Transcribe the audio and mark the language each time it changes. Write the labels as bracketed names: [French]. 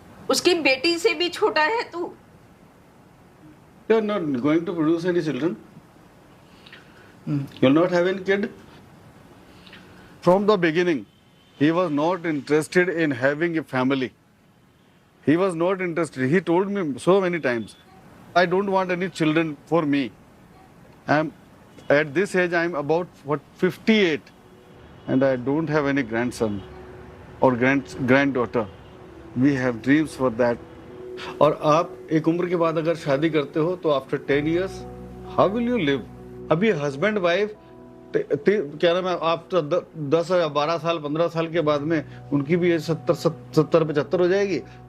[Hindi] उसकी बेटी से भी छोटा है तू. [English] You're not going to produce any children. You'll not have any kid. From the beginning, he was not interested in having a family. He was not interested. He told me so many times, I don't want any children for me. At this age, I'm about 58, and I don't have any grandson or granddaughter. We have dreams for that. [Hindi] और आप एक उम्र के बाद अगर शादी करते हो तो [English] After 10 years, how will you live? [Hindi] अभी हस्बैंड वाइफ क्या नाम है, आप 10 या 12 साल 15 साल के बाद में उनकी भी 70 75 हो जाएगी.